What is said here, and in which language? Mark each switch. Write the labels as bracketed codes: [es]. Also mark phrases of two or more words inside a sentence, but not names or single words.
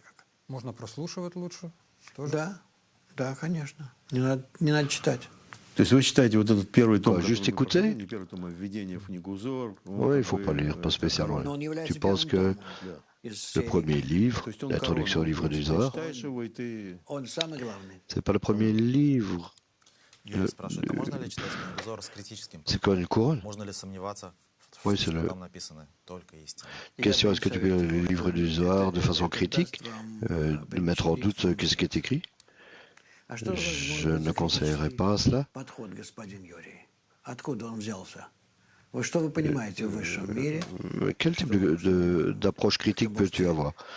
[fr] Juste écouter? Oui, il ne faut pas lire, pas spécialement. Tu penses que le premier livre, l'introduction au livre du Zohar, c'est pas le premier livre [ru] Юрий спрашивает, а можно ли читать книгозор с критическим [fr] C'est quoi une couronne? [ru] Можно ли сомневаться в [fr] Oui, [ru] том, [fr] c'est [ru] что [fr] le... [ru] там написано только истина? [fr] Question, est-ce que tu peux lire le livre du Zohar de façon critique, de mettre en doute ce qui est écrit? Je ne conseillerais pas cela. Quel type d'approche critique peux-tu avoir?